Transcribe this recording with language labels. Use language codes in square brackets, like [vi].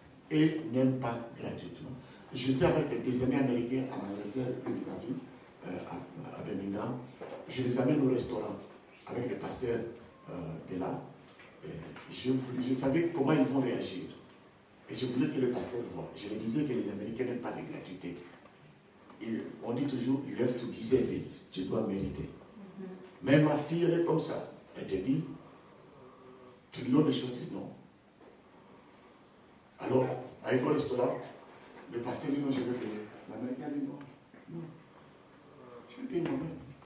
[fr] Et même pas gratuitement. J'étais avec des amis américains en Angleterre, à Birmingham. Je les amène au restaurant avec le pasteur de là. Je savais comment ils vont réagir. Et je voulais que le pasteur voie. Je lui disais que les Américains n'aiment pas les gratuités. On dit toujours, [en] you have to deserve it. [fr] Tu dois mériter. Mais ma fille, elle est comme ça. Elle te dit, tu lui donnes des choses, tu dis non. Alors, arrive au restaurant, le pasteur dit non, je vais payer. L'Américain dit non. Non. Je vais payer moi-même.